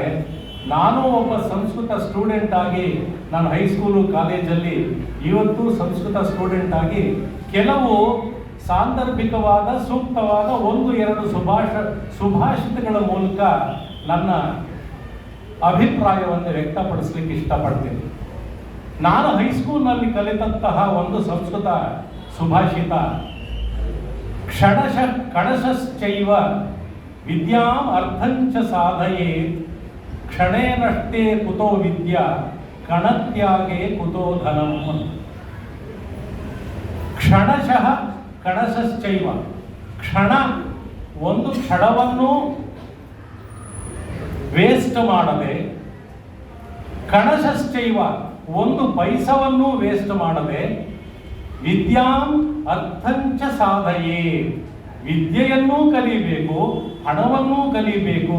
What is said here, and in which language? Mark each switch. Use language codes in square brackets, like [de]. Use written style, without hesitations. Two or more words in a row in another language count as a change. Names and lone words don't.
[kn] ನಾನು ಒಬ್ಬ ಸಂಸ್ಕೃತ ಸ್ಟೂಡೆಂಟ್ ಆಗಿ ನಾನು ಹೈಸ್ಕೂಲು ಕಾಲೇಜಲ್ಲಿ ಇವತ್ತು ಸಂಸ್ಕೃತ ಸ್ಟೂಡೆಂಟ್ ಆಗಿ ಕೆಲವು ಸಾಂದರ್ಭಿಕವಾದ ಸೂಕ್ತವಾದ 1-2 ಸುಭಾಷಿತಗಳ ಮೂಲಕ ನನ್ನ ಅಭಿಪ್ರಾಯವನ್ನು ವ್ಯಕ್ತಪಡಿಸ್ಲಿಕ್ಕೆ ಇಷ್ಟಪಡ್ತೀನಿ. ನಾನು ಹೈಸ್ಕೂಲ್ನಲ್ಲಿ ಕಲಿತಂತಹ ಒಂದು ಸಂಸ್ಕೃತ ಸುಭಾಷಿತ, [sa] ಕ್ಷಣಶಃ ಕಣಶಶ್ಚೈವ ವಿದ್ಯಾಂ ಅರ್ಥಂಚ ಸಾಧಯೇ ಕ್ಷಣೇನಷ್ಟೇ ಕುತೋ ವಿದ್ಯಾ ಕಣತ್ಯಾಗೆ ಕುತೋ ಧನಂ. ಕ್ಷಣಶಃ ಕಣಶಶ್ಚೈವ, [kn] ಕ್ಷಣ, ಒಂದು ಕ್ಷಣವನ್ನು ವೇಸ್ಟ್ ಮಾಡದೆ, ಕಣಶಶ್ಚೈವ, ಒಂದು ಪೈಸವನ್ನು ವೇಸ್ಟ್ ಮಾಡದೆ, [sa] ವಿದ್ಯಾಂ ಅರ್ಥಂಚ ಸಾಧಯೇ, [kn] ವಿದ್ಯೆಯನ್ನೂ ಕಲಿಬೇಕು, ಹಣವನ್ನೂ ಕಲಿಬೇಕು.